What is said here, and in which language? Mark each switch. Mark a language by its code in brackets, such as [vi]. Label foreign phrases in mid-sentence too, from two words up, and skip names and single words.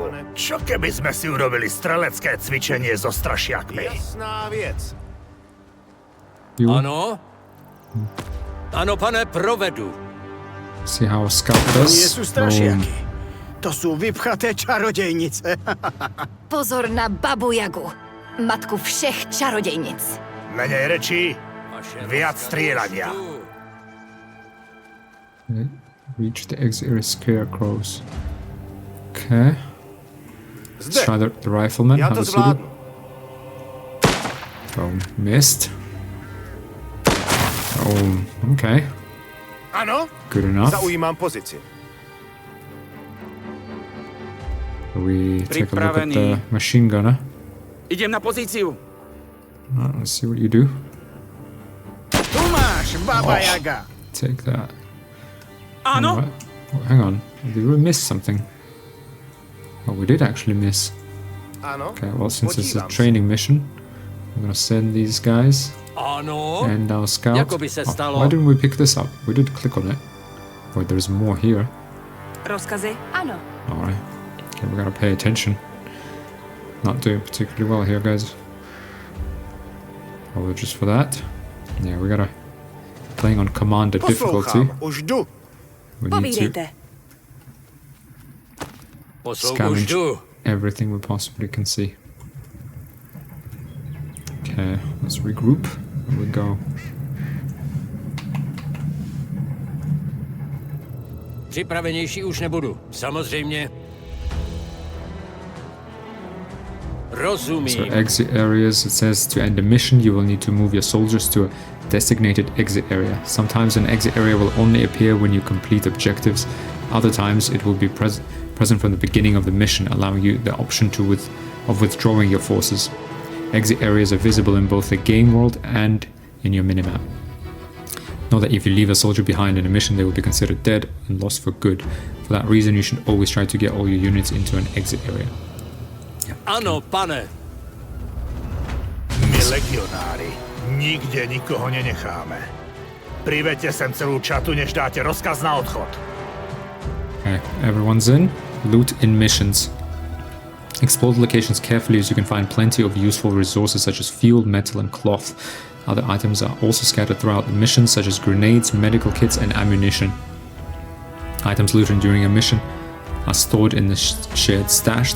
[sk] Čo keby sme si urobili strelecké cvičenie so strašiakmi? [cs] Jasná věc. [en] You [cs] Ano? Ano, pane, provedu. [en] see how a scout [sk] To nie [en] does. [sk] sú strašiaky. To sú vypchaté čarodejnice. [cs] Pozor na Babu Jagu, matku všech čarodějnic. [sk] Menej rečí, [cs] Vaše [sk] viac [cs] rozkazy [sk] strieľania. [cs] už tu. [en] Okay. Reach the exit area scarecrows. Okay. Let's [cs] Zde. [en] try the rifleman. [cs] Já [en] How [cs] to [en] does he do? [cs] zvládnu. [en] Oh, missed. Oh, okay. [cs] Ano? [en] Good enough. [sk] Zaujímám pozici. [en] We take a look at the [sk] Pripravený. [en] machine gunner. [sk] Idem na pozíciu. [en] Let's see what you do. [sk] Tu máš, Baba Jaga. [en] Take that. [sk] Áno. [en] What? Oh, hang on. Did we miss something? Oh, we did actually miss. [cs] Ano? [en] Okay, well, since it's a [cs] Podívám se. [en] training mission, I'm gonna send these guys [cs] Ano? [en] and our scout. [cs] Jako by se [en] Oh, [cs] stalo. [en] why didn't we pick this up? We did click on it. Oh, there's more here. [cs] Rozkazy? Ano. [en] Alright. Okay, we gotta pay attention. Not doing particularly well here, guys. Oh, just for that. Yeah, we gotta playing on commander difficulty. [cs] Poslouchám. Už jdu. [en] We need to [cs] Povídejte. Poslouchu už [en] scavenge [cs] jdu. [en] everything we possibly can see. Okay, let's regroup. Here we go. [cs] Připravenější už nebudu. Samozřejmě. [en] So [cs] Rozumím. [en] exit areas, it says to end the mission, you will need to move your soldiers to a Designated exit area. Sometimes an exit area will only appear when you complete objectives. Other times it will be present from the beginning of the mission, allowing you the option of withdrawing your forces. Exit areas are visible in both the game world and in your minimap. Know that if you leave a soldier behind in a mission, they will be considered dead and lost for good. For that reason, you should always try to get all your units into an exit area. [cs] Ano, pane. [sk] My legionári nikde nikoho nenecháme. Priveďte sem celú čatu, než dáte rozkaz na odchod. [en] Okay, everyone's in. Loot in missions. Explore the locations carefully as you can find plenty of useful resources such as fuel, metal and cloth. Other items are also scattered throughout the mission such as grenades, medical kits and ammunition. Items looted during a mission are stored in the shared stash.